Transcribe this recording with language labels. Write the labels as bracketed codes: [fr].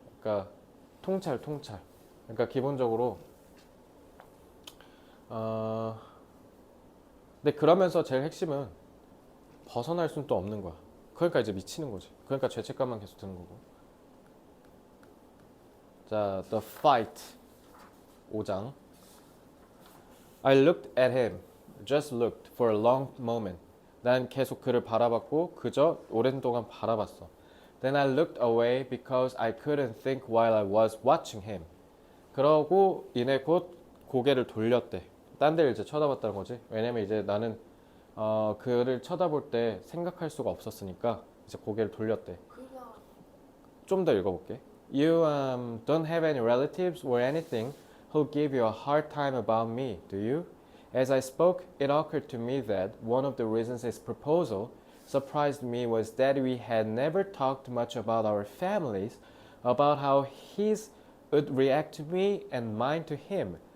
[ko] 그러니까 통찰. 그러니까 기본적으로 근데 그러면서 제일 핵심은 벗어날 수는 또 없는 거야. 그러니까 이제 미치는 거지. 그러니까 죄책감만 계속 드는 거고. 자, The Fight 5장. [en] I looked at him, just looked for a long moment. [ko] 난 계속 그를 바라봤고 그저 오랜 동안 바라봤어. [en] Then I looked away because I couldn't think while I was watching him. [ko] 그러고 이내 곧 고개를 돌렸대. 딴 데를 이제 쳐다봤다는 거지. 왜냐면 이제 나는 그를 쳐다볼 때 생각할 수가 없었으니까 이제 고개를 돌렸대. 그냥 좀 더 읽어볼게. [en] You don't have any relatives or anything who give you a hard time about me, do you? As I spoke, it occurred to me that one of the reasons his proposal surprised me was that we had never talked much about our families, about how his would react to me and mine to him.